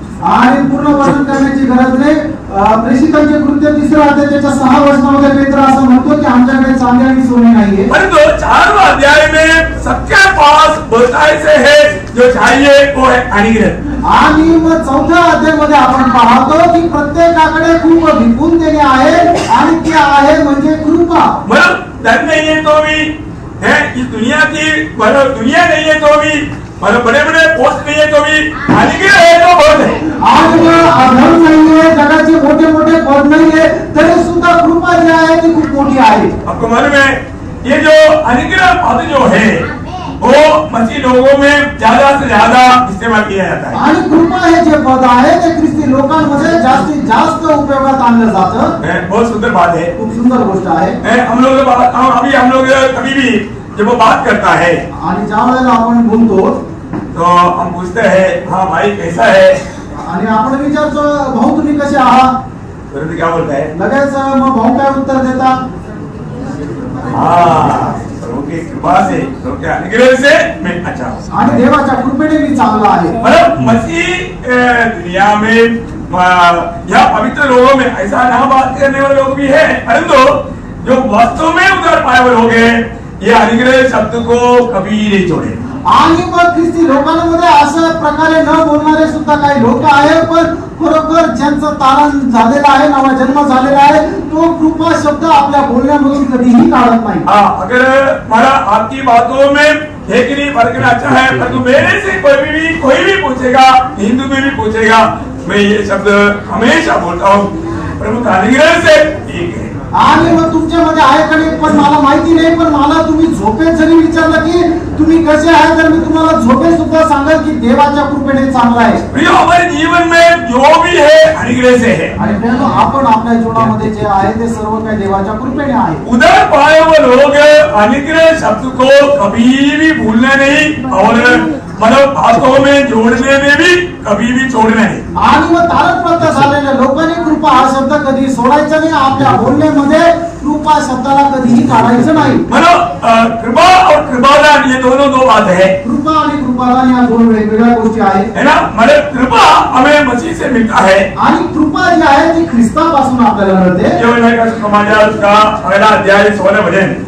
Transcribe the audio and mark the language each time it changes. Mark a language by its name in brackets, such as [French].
[Marathi] आणि पूर्ण वर्णन करण्याची गरज नाही. प्रेषितांचे कृत्य 3रा अध्याय त्याच्या 6 वचनामध्ये पेत्र असं म्हणतो की आमच्याकडे चांदी आणि सोने नाहीये. [Hindi] परंतु 4वां अध्याय में सबके पास बहुत ऐसे है जो चाहिए वो है अनुग्रह. [Marathi] आणि मग 4थ्या अध्यायामध्ये आपण पाहतो की प्रत्येकाकडे खूप विपुलतेने आहे आणि ते आहे म्हणजे कृपा. [Hindi] मतलब धन नहीं है तो भी है इस दुनिया की मतलब दुनिया नहीं है तो भी मतलब बड़े बड़े पोस्ट नहीं है तो भी अनुग्रह है तो बहुत है. [Marathi] आणि धन नाहीये, जगाचे मोठे मोठे पद नाहीये, तरी सुद्धा कृपा जी आहे ती खूप मोठी आहे. [Hindi] आपको मालूम है ये जो अनुग्रह पद जो है वो मसीह लोगों में ज्यादा से ज्यादा इस्तेमाल किया जाता है. [Marathi] आणि कृपा हे जे पद आहे ते ख्रिस्ती लोकांमध्ये जास्तीत जास्त उपयोगात आणलं जातं. [Hindi] बहुत सुंदर बात है, [Marathi] खूप सुंदर गोष्ट आहे. [Hindi] हम लोग अभी हम लोग कभी भी जब वो बात करता है [Marathi] आणि ज्या वेळेला आपण बोलतो [Hindi] तो हम पूछते हैं हाँ भाई कैसा है, [Marathi] आणि आपण विचारतो भाऊ तुम्ही कसे आहात, [Hindi] तो क्या बोलता है [Marathi] लगेच मग भाऊ काय उत्तर देतात? [Hindi] हाँ प्रभु की कृपा से प्रभु के अनुग्रह से मैं अच्छा हूँ. [Marathi] आणि देवाच्या कृपेने मी चांगला आहे. [Hindi] मतलब मसीह दुनिया में या पवित्र लोगों में ऐसा ना बात करने वाले लोग भी है, परंतु जो वास्तव में उधर पाए हुए लोग हैं ये अनुग्रह शब्द को कभी नहीं छोड़े. [Marathi] आणि मग ख्रिस्ती लोकांमध्ये अशा प्रकारे न बोलणारे सुद्धा काही लोक आहेत, पण खरोखर ज्यांचं तारण झालेलं आहे, नवा जन्म झालेला आहे, तो कृपा शब्द आपल्या बोलण्यामधून कधीही काढत नाही. [Hindi] अगर हमारा आपकी बातों में है कि नहीं परखना अच्छा है, परंतु मेरे से कोई भी पूछेगा, हिंदू में भी पूछेगा, मैं ये शब्द हमेशा बोलता हूँ, प्रभु का अनुग्रह से ठीक है। [Marathi] आणि मग तुमच्यामध्ये आहे का नाही पण मला माहिती नाही, पण मला तुम्ही झोपेत जरी विचारलं की तुम्ही कसे आहे तर मी तुम्हाला झोपेत सुद्धा सांगेल की देवाच्या कृपेने चांगला आहे। [Hindi] प्रिय, हमारे जीवन में जो भी है अनुग्रह से है। [Marathi] आणि प्रिय, आपण आपल्या जीवनामध्ये जे आहे ते सर्व काही देवाच्या कृपेने आहे। [Hindi] उधर पाए हुए लोग अनुग्रह शब्द को कभी भी भूलना नहीं और मतलब बातों में जोड़ने में भी कभी भी छोड़ना नहीं। [Marathi] आणि मग तारकप्राप्त झालेल्या लोकांनी कृपा हा शब्द कधी सोडायचा नाही, आपल्या बोलण्यामध्ये कृपा शब्दाला कधीही काढायचं नाही। [Hindi] मतलब कृपा और कृपादान ये दोनों दो बात है। [Marathi] कृपा आणि कृपादान या दोन वेगवेगळ्या गोष्टी आहेत, [Hindi] है ना। मतलब कृपा हमें मसीह से मिलता है [Marathi] आणि कृपा जी आहे ती ख्रिस्तापासून आपल्याला मिळते। [Hindi] यूहन्ना का समाचार का पहला अध्याय 16 वचन,